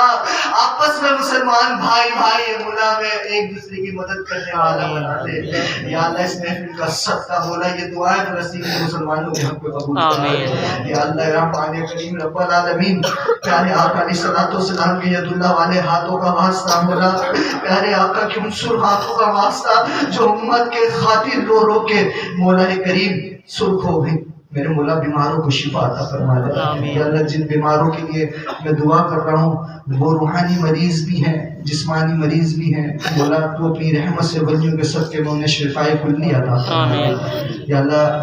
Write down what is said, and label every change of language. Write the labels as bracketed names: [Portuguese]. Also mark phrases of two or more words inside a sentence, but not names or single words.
[Urdu] آپس میں مسلمان بھائی بھائی ہے مولا، میں ایک دوسرے کی مدد کرنے والا بنا دے [Arabic] یا اللہ۔ [Urdu] اس محفل کا صدقہ مولا یہ دعائیں فلسطین کے مسلمانوں کے حق میں قبول کر [Arabic] یا اللہ۔ [Urdu] رحمان کریم [Arabic] رب العالمین، [Urdu] پیارے آقا [Arabic] علیہ الصلوۃ والسلام [Urdu] کے ید اللہ والے ہاتھوں کا واسطہ مولا، پیارے آقا کے منصور ہاتھوں کا واسطہ جو امت کے خاطر رو رو کے مولا کریم سرخ ہو گئی، میرے مولا بیماروں کو شفا عطا فرما دے [Arabic] یا اللہ۔ [Urdu] جن بیماروں کے لیے میں دعا کر رہا ہوں وہ روحانی مریض بھی ہیں، جسمانی مریض بھی ہیں مولا، تو اپنی رحمت سے ولیوں کے صدقے میں انہیں شفائے کلی عطا فرما [Arabic] یا اللہ۔